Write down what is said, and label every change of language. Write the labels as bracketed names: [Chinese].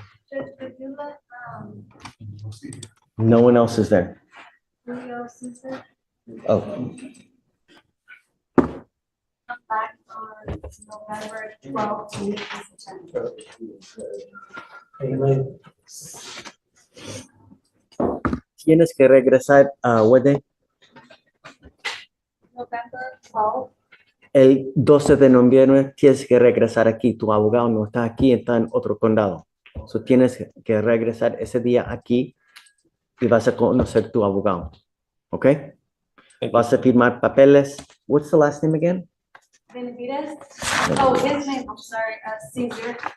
[English] Judge, could you let, No one else is there. Julio Caesar Oh, come back on November 12th to meet his attorney? [Spanish] tienes que regresar a Wede [English] November 12th. [Spanish] el 12 de noviembre. Tienes que regresar aquí. Tu abogado no está aquí, está en otro condado. So tienes que regresar ese día aquí y vas a conocer tu abogado. ¿Ok? Vas a firmar papeles. [English] What's the last name again? Benavides? Oh, his name, I'm sorry, Caesar.